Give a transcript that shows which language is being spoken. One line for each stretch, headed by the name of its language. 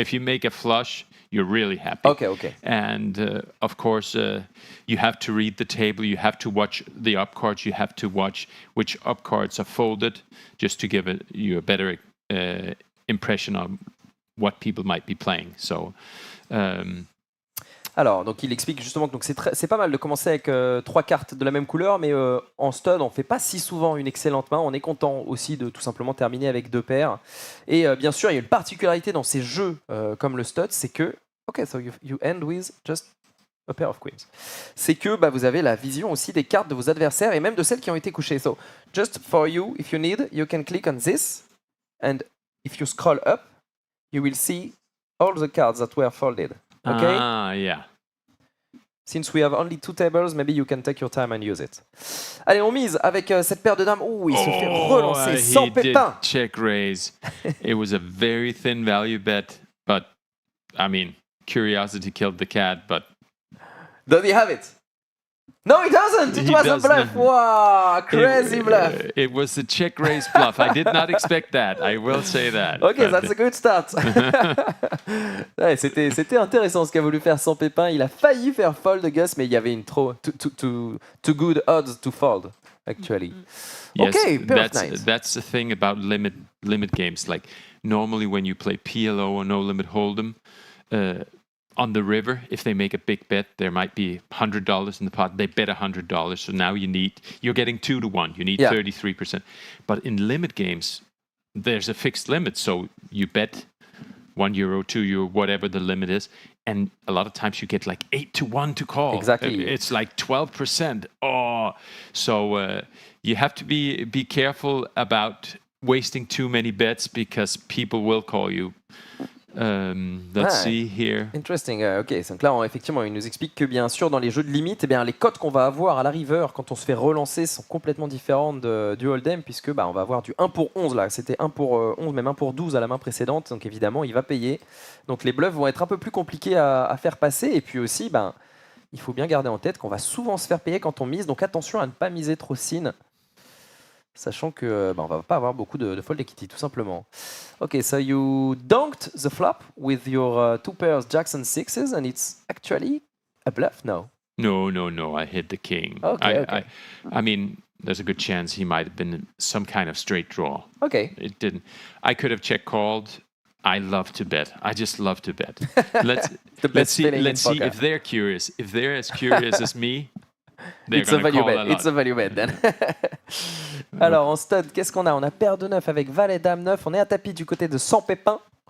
English: If you make a flush, you're really happy. Okay. And of course, you have to read the table. You have to watch the up cards. You have to watch which up cards are folded, just to give you a better impression on what people might be playing. So.
French: Alors, donc il explique justement que c'est pas mal de commencer avec 3 cartes de la même couleur, mais en stud, on ne fait pas si souvent une excellente main. On est content aussi de tout simplement terminer avec 2 paires. Et bien sûr, il y a une particularité dans ces jeux comme le stud, c'est que,
English: ok, so you end with just a pair of queens.
French: C'est que vous avez la vision aussi des cartes de vos adversaires et même de celles qui ont été couchées.
English: So, just for you, if you need, you can click on this, and if you scroll up, you will see all the cards that were folded. Okay? Ah, yeah. Since we have only 2 tables, maybe you can take your time and use it.
French: Allez, on mise avec cette paire de dames. Oh, il se fait relancer sans pépin.
English: Check raise. It was a very thin value bet, but I mean, curiosity killed the cat. But does he have it? No, he doesn't. It was a bluff. Wow, crazy bluff. It was a check raise bluff. I did not expect that. I will say that. Okay, that's a good start.
French: Ouais, c'était intéressant ce qu'a voulu faire sans pépin. Il a failli faire fold Gus, mais il y avait une
English: too good odds to fold, actually. Yes, okay, perfect. That's the thing about limit games. Like normally when you play PLO or No Limit Hold'em, on the river, if they make a big bet, there might be $100 in the pot. They bet $100, so now you're getting 2 to 1. You need 33%. But in limit games, there's a fixed limit, so you bet €1, €2, whatever the limit is, and a lot of times you get like 8 to 1 to call. Exactly. It's like 12%. Oh, so you have to be careful about wasting too many bets because people will call you. Let's see here. Interesting.
French: Ok, donc là, effectivement, il nous explique que bien sûr, dans les jeux de limite, les cotes qu'on va avoir à la river quand on se fait relancer sont complètement différentes du hold'em, puisque on va avoir du 1 pour 11 là. C'était 1 pour 11, même 1 pour 12 à la main précédente. Donc évidemment, il va payer. Donc les bluffs vont être un peu plus compliqués à faire passer. Et puis aussi, il faut bien garder en tête qu'on va souvent se faire payer quand on mise. Donc attention à ne pas miser trop sin. Sachant que on va pas avoir beaucoup de fold equity, tout simplement.
English: Okay, so you donked the flop with your 2 pairs jacks and sixes, and it's actually a bluff now. No. I hit the king. Okay. I mean, there's a good chance he might have been some kind of straight draw. Okay. It didn't. I could have check called. I love to bet. I just love to bet. Let's see if they're curious. If they're as curious as me, they're It's a gonna value call bet. a lot. It's a value bet then.
French: Alors en stud, qu'est-ce qu'on a? On a paire de 9 avec valet dame 9. On est à tapis du côté de 100 pépins.